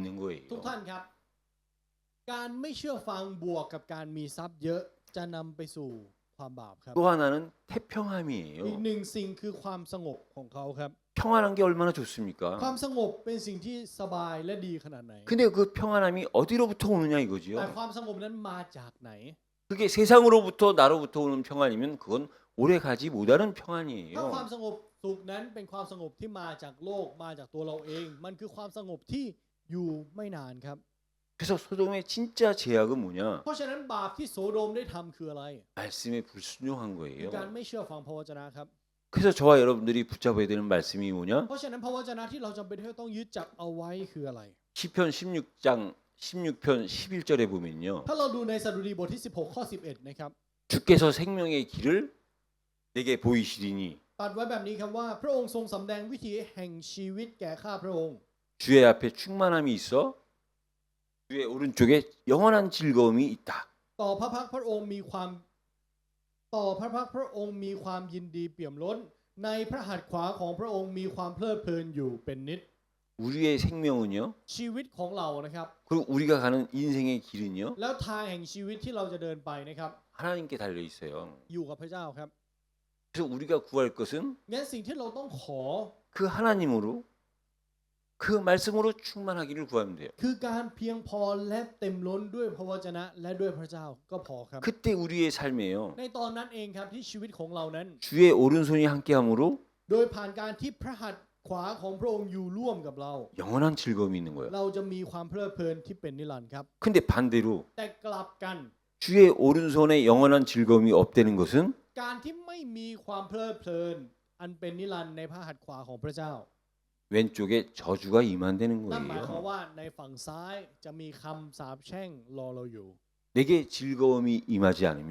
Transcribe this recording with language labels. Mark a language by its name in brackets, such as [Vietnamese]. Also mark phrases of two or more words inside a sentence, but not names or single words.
[Thai] ทุก [Korean] 거예요. [Thai] ท่านครับ การไม่เชื่อฟังบวกกับการมีทรัพย์เยอะจะนำไปสู่ความบาปครับ [Korean] 또 하나는 [Thai] อีก [Korean] 태평함이에요. [Thai] หนึ่งสิ่งคือความสงบของเขาครับ [Korean] 평안한 게 얼마나 [Thai] ควา [Korean] 좋습니까? [Thai] มสงบเป็นสิ่งที่สบายและดีขนาดไหน [Korean] 근데 그 평안함이 어디로부터 오느냐 [Thai] แต่ [Korean] 이거지요. [Thai] ความสงบนั้นมาจากไหน [Korean] 그게 세상으로부터 나로부터 오는 평안이면 그건 오래 가지 못하는 [Thai] ถ้าความ [Korean] 평안이에요. [Thai] สงบสุขนั้นเป็นความสงบที่มาจากโลกมาจากตัวเราเอง มันคือความสงบที่อยู่ไม่นานครับ [Korean] 그래서 소돔의 진짜 제약은 뭐냐? [Thai] เพราะฉะนั้นบาปที่โสโดมได้ทำคืออะไร [Korean] 말씀에 불순종한 [Thai] คือการ [Korean] 거예요. [Thai] ไม่เชื่อฟังพระวจนะครับ [Korean] 그래서 저와 여러분들이 붙잡아야 되는 말씀이 뭐냐? [Thai] เพราะฉะนั้นพระวจนะที่เราจำเป็นที่ต้องยึดจับเอาไว้คืออะไร [Korean] 시편 16편 11절에 보면요. [Thai] ถ้าเราดูในสดุดีบทที่ 16 ข้อ 11 นะครับ [Korean] 주께서 생명의 길을 내게 보이시리니 [Thai] ตัดไว้แบบนี้ครับว่าพระองค์ทรงสำแดงวิถีแห่งชีวิตแก่ข้าพระองค์ [Korean] 주의 앞에 충만함이 있어 주의 오른쪽에 영원한 즐거움이 있다. [Thai] ต่อพระพักตร์พระองค์มีความต่อพระพักตร์พระองค์มีความยินดีเปี่ยมล้น ในพระหัตถ์ขวาของพระองค์มีความเพลิดเพลินอยู่เป็นนิด [Korean] 우리의 생명은요. [Thai] ชีวิตของเรานะครับ [Korean] 그리고 우리가 가는 인생의 길은요. [Thai] แล้วทางแห่งชีวิตที่เราจะเดินไปนะครับ [Korean] 하나님께 달려 있어요. [Thai] อยู่กับพระเจ้าครับ [Korean] 그래서 우리가 구할 것은 [Thai] งั้นสิ่งที่เราต้องขอ [Korean] 그 하나님으로 그 말씀으로 충만하기를 구하면 돼요. [Thai] คือการเพียงพอและเต็มล้นด้วยพระวจนะและด้วยพระเจ้าก็พอครับ [Korean] 그때 우리의 삶에요. [Thai] ในตอนนั้นเองครับที่ชีวิตของเรานั้น [Korean] 주의 오른손이 함께함으로 [Thai] โดยผ่านการที่พระหัตถ์ขวาของพระองค์อยู่ร่วมกับเรา [Korean] 영원한 즐거움이 있는 거예요. [Thai] เราจะมีความเพลิดเพลินที่เป็นนิรันดร์ครับ [Korean] 근데 반대로 [Thai] แต่กลับกัน [Korean] 주의 오른손에 영원한 즐거움이 없다는 것은 [Thai] การที่ไม่มีความเพลิดเพลิน อันเป็นนิรันดร์ในพระหัตถ์ขวาของพระเจ้า [Korean] 왼쪽에 저주가 임한다는 [Thai] นั่นหมายความ [Korean] 거예요. [Thai] ว่าในฝั่งซ้ายจะมีคำสาปแช่งรอเราอยู่ [Korean] 내게 즐거움이 임하지 않으면